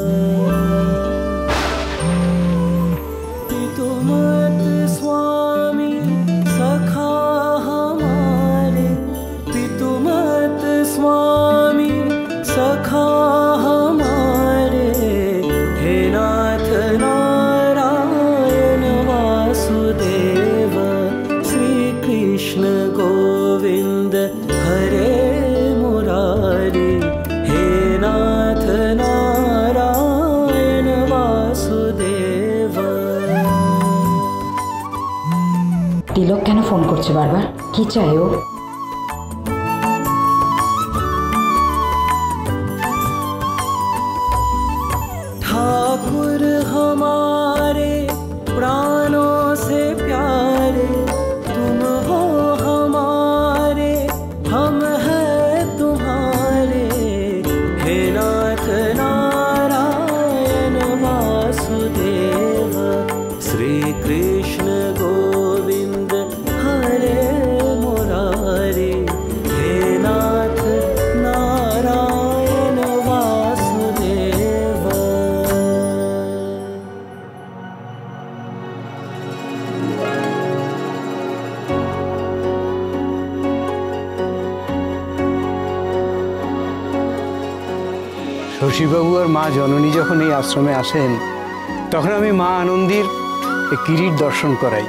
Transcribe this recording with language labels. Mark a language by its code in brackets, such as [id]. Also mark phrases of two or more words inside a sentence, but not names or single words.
[hi] पितुमत स्वामी सखा हमारे, पितुमत स्वामी सखा हमारे, हे नाथ नारायण वासुदेव। श्री कृष्ण गोविंद हरे मुरारी, हे नाथ नारायण वासुदेव। [bn] তিলক কেন ফোন করছে বারবার? কি চাই ও? [hi] ठाकुर हमारे प्राणों से प्यारे, तुम हो हमारे, हम हैं तुम्हारे, हे नाथ नारायण वासुदेव। श्री कृष्ण गोविंद हरे मुरारी, हे नाथ नारायण वासुदेव। [bn] শশীবাবু আর মা জননী যখন এই আশ্রমে আসেন, তখন আমি মা আনন্দীর এই কিরিট দর্শন করাই।